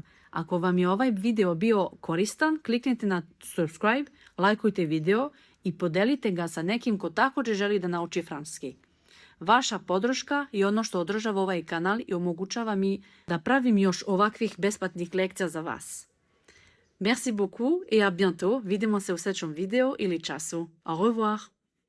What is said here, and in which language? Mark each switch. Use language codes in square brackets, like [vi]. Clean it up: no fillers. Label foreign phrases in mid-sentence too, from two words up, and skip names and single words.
[sr] Ako vam je ovaj video bio koristan, kliknite na subscribe, lajkujte video i podelite ga sa nekim ko također želi da nauči francuski. Vaša podrška je ono što održava ovaj kanal i omogućava mi da pravim još ovakvih besplatnih lekcija za vas. [fr] Merci beaucoup et à bientôt. [sr] Vidimo se u sljedećem videu ili času. [fr] Au revoir!